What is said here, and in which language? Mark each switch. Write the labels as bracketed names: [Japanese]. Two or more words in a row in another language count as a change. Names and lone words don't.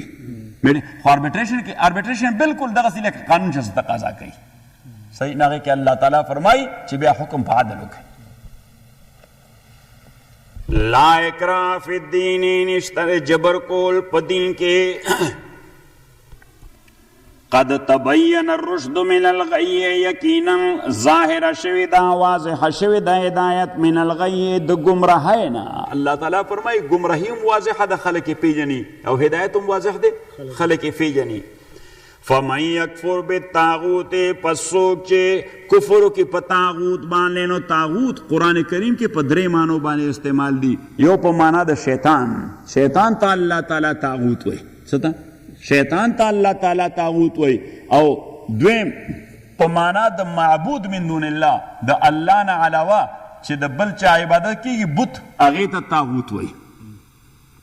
[Pashto] خو اربیټریشن کې اربیټریشن بالکل دغسې لکه قانون چې څه تقاضا کوي. صحیح. نو هغې کې الله تعالی فرمایي چې بیا حکم په عدل وکړي. [Arabic] لا اکراه فی الدین [Pashto] نشتر جبر کول په دین کې. [Arabic] قد تبین الرشد من الغی [Pashto] یقینا ظاهر شوی دا واضح شوی دا هدایت [Arabic] من الغی [Pashto] د گمراهی نه. الله تعالی فرمایي گمراهی هم واضحه ده خلک یې پیژني او هدایت هم واضح دی خلک یې پیژني. [Arabic] فمن یکفر بالطاغوت [Pashto] پس څوک چې کفر وکړي په طاغوت باندې نو طاغوت قرآن کریم کې په درې معنو باندې استعمال دي. یو په معنا د شیطان، شیطان ته الله تعالی طاغوت وایي. څه ته؟ شیطان ته الله تعالی طاغوت وایي. او دویم په معنا د معبود [Arabic] من دون الله، [Pashto] د الله نه علاوه چې د بل چا عبادت کېږي بت هغې ته طاغوت وایي.